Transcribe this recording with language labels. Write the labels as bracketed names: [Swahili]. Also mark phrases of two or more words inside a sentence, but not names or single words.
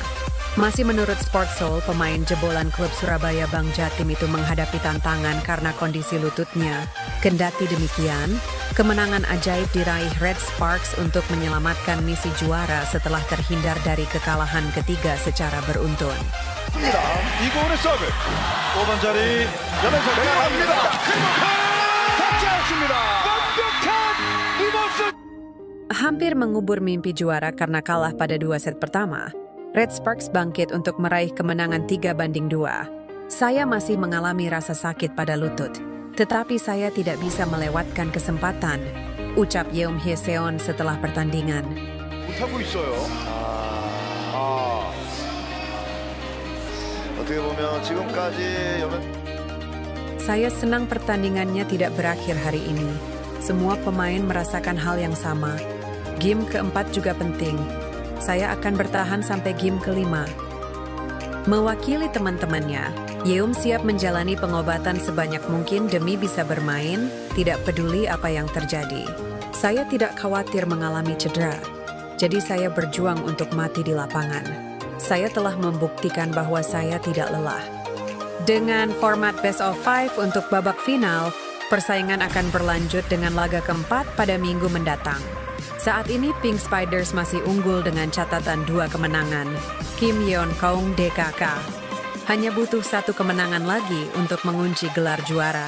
[Indonesian] Masih menurut Sportsoul, pemain jebolan klub Surabaya Bang Jatim itu menghadapi tantangan karena kondisi lututnya. Kendati demikian, kemenangan ajaib diraih Red Sparks untuk menyelamatkan misi juara setelah terhindar dari kekalahan ketiga secara beruntun. [Korean] 이고은의 서브 5번 자리 연행선 내려갑니다. 닿지 않습니다. 완벽한 리버스. [Indonesian] Hampir mengubur mimpi juara karena kalah pada 2 set pertama, Red Sparks bangkit untuk meraih kemenangan 3-2. Saya masih mengalami rasa sakit pada lutut, tetapi saya tidak bisa melewatkan kesempatan, ucap Yeom Hye-seon setelah pertandingan. [Korean] 못하고 있어요. 어떻게 보면 지금까지 [Indonesian] Saya senang pertandingannya tidak berakhir hari ini. Semua pemain merasakan hal yang sama. Game keempat juga penting. Saya akan bertahan sampai game kelima. Mewakili teman-temannya, Yeom siap menjalani pengobatan sebanyak mungkin demi bisa bermain, tidak peduli apa yang terjadi. Saya tidak khawatir mengalami cedera, jadi saya berjuang untuk mati di lapangan. Saya telah membuktikan bahwa saya tidak lelah. Dengan format [English] best of [Indonesian] 5 untuk babak final, persaingan akan berlanjut dengan laga keempat pada minggu mendatang. Saat ini Pink Spiders masih unggul dengan catatan 2 kemenangan. Kim Yeon Kong DKK. Hanya butuh 1 kemenangan lagi untuk mengunci gelar juara.